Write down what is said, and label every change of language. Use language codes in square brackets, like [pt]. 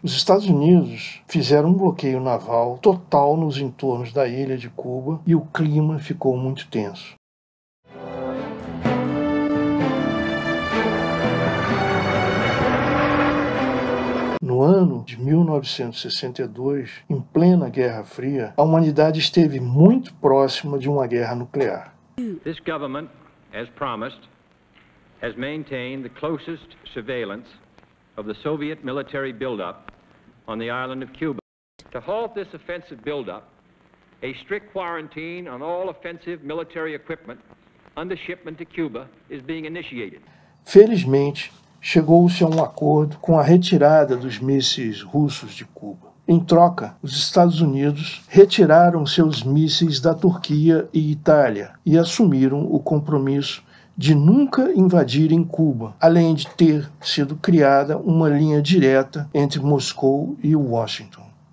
[pt] Os Estados Unidos fizeram um bloqueio naval total nos entornos da ilha de Cuba e o clima ficou muito tenso. No ano de 1962, em plena Guerra Fria, a humanidade esteve muito próxima de uma guerra nuclear. [en] This government, as promised, has maintained the closest surveillance of the Soviet military buildup on the island of Cuba. To halt this offensive buildup, a strict quarantine on all offensive military equipment under shipment to Cuba is being initiated. [pt] Felizmente, chegou-se a um acordo com a retirada dos mísseis russos de Cuba. Em troca, os Estados Unidos retiraram seus mísseis da Turquia e Itália e assumiram o compromisso de nunca invadirem Cuba, além de ter sido criada uma linha direta entre Moscou e Washington.